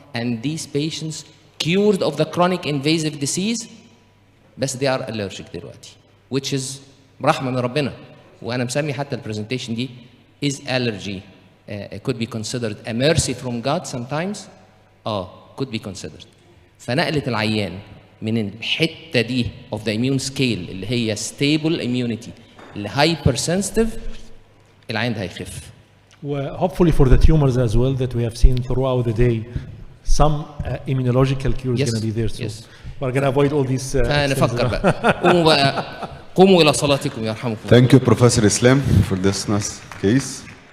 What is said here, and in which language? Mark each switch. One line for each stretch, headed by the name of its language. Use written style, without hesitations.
English: and these patients cured of the chronic invasive disease،
Arabic: بس
English: they are allergic
Arabic: دلوقتي،
English: which is
Arabic: رحمه من ربنا. وانا مسمي حتى البرزنتيشن دي
English: is allergy could be considered a mercy from God sometimes. could be considered.
Arabic: فنقلت العيان من الحته دي
English: of the immune scale
Arabic: اللي هي
English: stable immunity
Arabic: ل
English: hyper sensitive،
Arabic: العيان ده هيخف.
English: Hopefully for the tumors as well that we have seen throughout the day, some immunological cure is going to be there. So we're going to avoid all these.
Arabic: فنفكر بقى. قوموا إلى صلاتكم يرحمكم.
English: Thank you Professor Islam for this nice case.